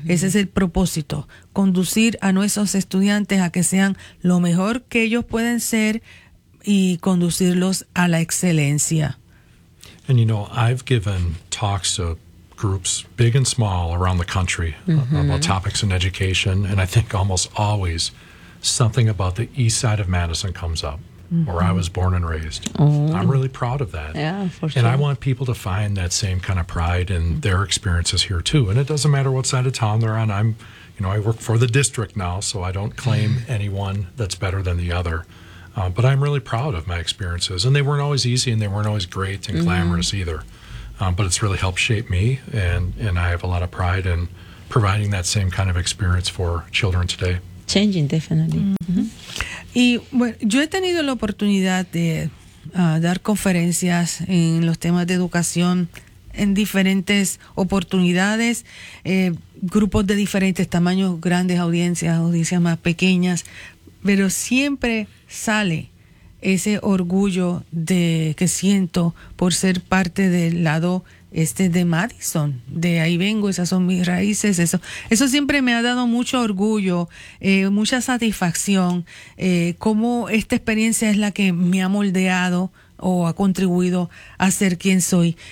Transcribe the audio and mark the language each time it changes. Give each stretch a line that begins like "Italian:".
Spanish: Ese es el propósito, conducir a nuestros estudiantes a que sean lo mejor que ellos pueden ser y conducirlos a la excelencia.
English: And you know, I've given talks to groups big and small around the country about topics in education, and I think almost always something about the east side of Madison comes up. Mm-hmm. Where I was born and raised. Oh. I'm really proud of that. Yeah, for sure. And I want people to find that same kind of pride in their experiences here too. And it doesn't matter what side of town they're on. I'm, you know, I work for the district now, so I don't claim anyone that's better than the other. But I'm really proud of my experiences. And they weren't always easy and they weren't always great and glamorous either. But it's really helped shape me. And I have a lot of pride in providing that same kind of experience for children today. changing, definitely.
Spanish: Y bueno, yo he tenido la oportunidad de dar conferencias en los temas de educación en diferentes oportunidades, grupos de diferentes tamaños, grandes audiencias, audiencias más pequeñas, pero siempre sale ese orgullo de que siento por ser parte del lado este de Madison, de ahí vengo, esas son mis raíces, eso siempre me ha dado mucho orgullo, mucha satisfacción, cómo esta experiencia es la que me ha moldeado o ha contribuido a ser quien soy.